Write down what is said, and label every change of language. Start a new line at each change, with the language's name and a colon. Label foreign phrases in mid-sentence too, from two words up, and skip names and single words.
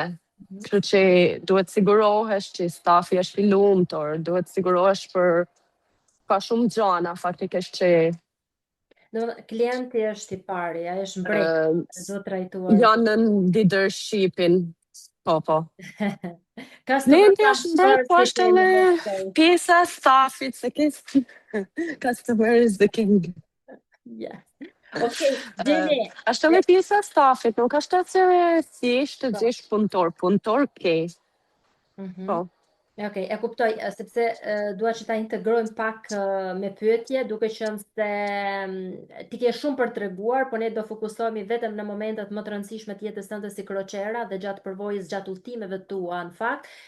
Albanian: Kështu që duhet sigurohesh që stafi është i lumtur, duhet sigurohesh për ka shumë gjana faktikisht që klienti është i pari, ai është mbreti, duhet trajtuar. janë në leadershipin. Po. Customer Klienti është mbret, po është edhe pjesa e stafit, se ke
English: customer is the king.
Albanian: Yeah. Gjeni. Është edhe pjesa e stafit, nuk është atë se thjesht të gjesh punëtor ke. Po. E kuptoj, sepse dua që ta integrojmë pak me pyetje, duke qenë se ti ke shumë për treguar, por ne do fokusohemi vetëm në momentet më të rëndësishme të jetës tënde si Crocera dhe gjatë përvojës, gjatë udhëtimeve tua në fakt.